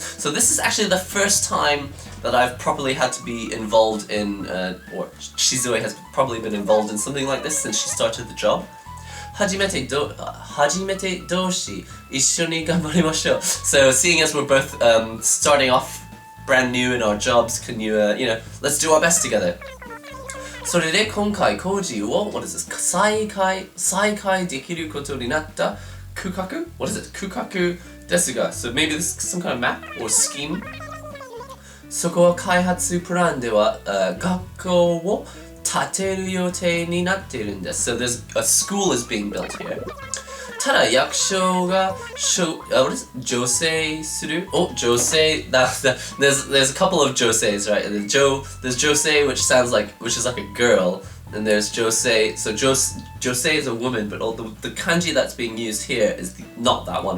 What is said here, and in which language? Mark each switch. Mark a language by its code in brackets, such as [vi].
[en] So this is actually the first time that I've properly had to be involved in, or Shizu has probably been involved in something like this since she started the job. [ja] Hajimete doshi issho ni ganbarimashou. [en] So seeing as we're both starting off brand new in our jobs, can you, let's do our best together. [ja] それで今回工事を [en] what is this? [ja] 再開できることになった区画 [en] What is it? [ja] 区画ですが [en] So maybe this is some kind of map or scheme. [ja] そこは開発プランでは、学校を建てる予定になっているんです。 [en] So there's a school is being built here. [ja] ただ役所が [en] what is it? 助成する Oh, 助成 there's a couple of joseis, right? And there's josei which is like a girl, and there's josei. So josei is a woman, but all the kanji that's being used here is not that one.